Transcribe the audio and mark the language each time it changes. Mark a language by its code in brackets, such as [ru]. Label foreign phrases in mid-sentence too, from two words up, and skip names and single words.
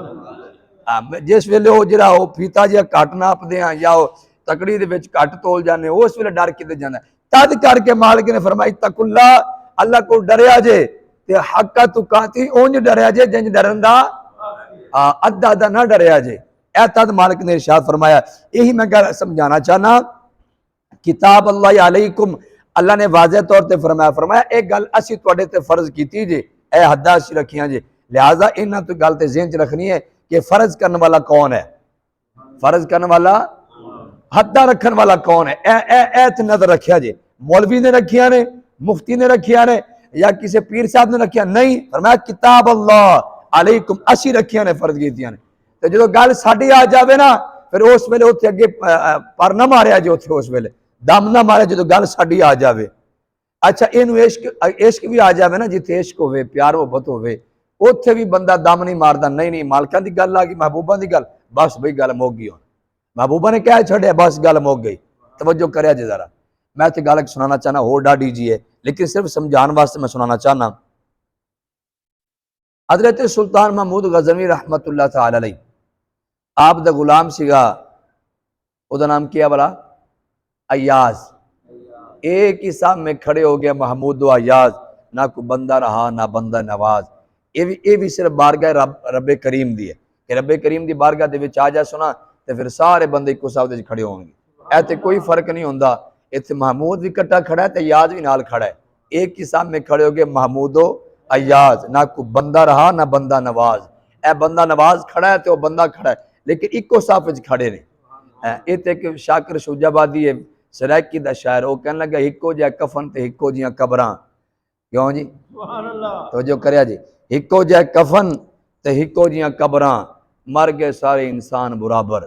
[pa] ہاں جس ویلے او ذرا او فیتہ جیہا گھٹ ناپدے ہیں یا تکڑی دے وچ گھٹ تول جانے، اس ویلے ڈر کتے جاندا. تد کر کے مالک نے فرمایا تقوا، اللہ کو ڈریا جے تے [ar] حق تقاته, [pa] انج ڈریا جے جنج ڈرن دا ادھا ادھا نہ ڈریا جے. اے تد مالک نے ارشاد فرمایا، یہی میں گل سمجھانا چاہنا, [ar] كتاب الله عليكم, [pa] اللہ نے واضح طور پر فرمایا، فرمایا اک گل اسی تہاڈے تے فرض کیتی جے، اے حداں اسی رکھیاں جے، لہذا انہاں تو گل تے ذہن چ رکھنی ہے کہ فرض کرن والا کون ہے، فرض کرن والا حداں رکھن والا کون ہے. اے نظر رکھیا جے، مولوی نے رکھیا نے، مفتی نے رکھیا نے، یا کسی پیر صاحب نے رکھیا نہیں، فرمایا [ar] كتاب الله عليكم [pa] اسی رکھیا نے، فرض کیتیاں نے. تو جو گل ساڈی آ جائے نا، فیر اس ویلے اوتھے اگے پر نہ ماریا جو، اوتھے اس ویلے دم نہ مارے جو گل ساڈی آ جائے. اچھا اینوں عشق بھی آ جائے نا، جتھے عشق ہووے، پیار محبت ہووے، اوتھے بھی بندہ دم نہیں ماردا، نہیں نہیں مالکاں دی گل آ گئی، محبوبہ دی گل، بس بھائی گل مک گئی، محبوبہ نے کہہ چھڈیا، بس گل مک گئی. توجہ کریا جے ذرا، میں تو گل سنانا چاہنا، ہور ڈاڈھی جی ہے، لیکن صرف سمجھانے واسطے میں سنانا چاہنا. حضرت سلطان محمود غزنوی رحمۃ اللہ تعالی علیہ آپ دا غلام سیگا، اودا نام کیا بھلا? अय्याज। [ur] ایک ہی صف میں کھڑے ہو گیا محمود و ایاز، نہ کوئی بندہ رہا نہ بندہ نواز. [pa] یہ بھی صرف بارگاہ رب کریم دی ہے کہ رب کریم دی بارگاہ دے وچ آ جا سنا تو فیر سارے بندے اکو صف دے کھڑے ہونگے. اے تے کوئی فرق نہیں ہوندا، ایتھے محمود بھی کٹھا کھڑا ہے تو ایاز بھی نال کھڑا ہے. [ur] ایک ہی صف میں کھڑے ہو گئے محمود و ایاز، نہ کوئی بندہ رہا نہ بندہ نواز. [pa] اے بندہ نواز کھڑا ہے تو بندہ کھڑا ہے، لیکن اکو صف وچ کھڑے نے. ایتھے اک شاکر شجاع آبادی ہے سرائیکی دا شاعر، او کہن لگا اکو جیہا کفن تے اکو جیہیاں قبراں. کیوں جی? تو جو کریا جی، اکو جیہا کفن تے اکو جیہیاں قبراں، مر گئے سارے انسان برابر.